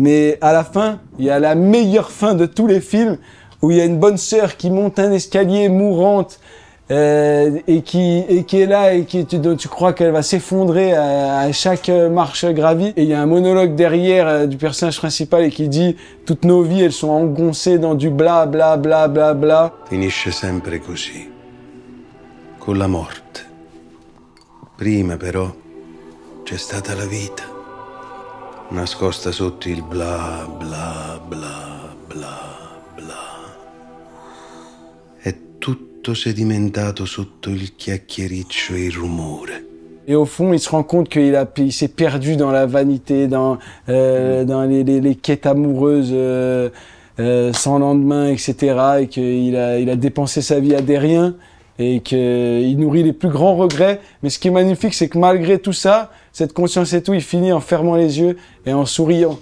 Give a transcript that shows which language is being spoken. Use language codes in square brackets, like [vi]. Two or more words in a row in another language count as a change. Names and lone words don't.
[fr] Mais à la fin, il y a la meilleure fin de tous les films, où il y a une bonne sœur qui monte un escalier mourante, et qui est là et tu crois qu'elle va s'effondrer à chaque marche gravie, et il y a un monologue derrière du personnage principal et qui dit toutes nos vies elles sont engoncées dans du bla bla bla bla bla. [it] Finisce sempre così, con la morte. Prima però c'è stata la vita, nascosta sotto il bla bla bla bla bla. Tutto sedimentato sotto il chiacchiericcio e il rumore. [fr] Et au fond, il se rend compte qu'il s'est perdu dans la vanité, dans les quêtes amoureuses sans lendemain, etc. Et qu'il a dépensé sa vie à des riens et qu'il nourrit les plus grands regrets. Mais ce qui est magnifique, c'est que malgré tout ça, cette conscience et tout, il finit en fermant les yeux et en souriant.